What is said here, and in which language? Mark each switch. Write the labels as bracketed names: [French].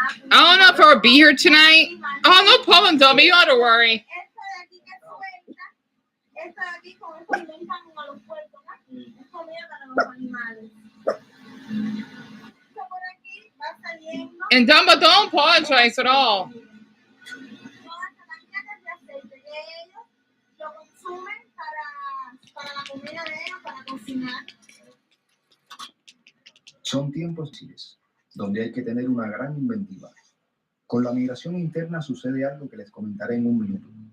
[English] I don't know if I'll be here tonight. Oh, no problem, Dummy. You don't have to worry. [Spanish] Esto de aquí que suelta, esto de aquí con eso alimentan a los puercos, ¿no? Es comida para los animales. Esto por aquí va saliendo. [English] And Dumbo, don't apologize at all. [Spanish] Todas estas cañas de aceite que ellos lo consumen para la comida de ellos, para cocinar. Son tiempos difíciles, donde hay que tener una gran inventiva. Con la migración interna sucede algo que les comentaré en un minuto.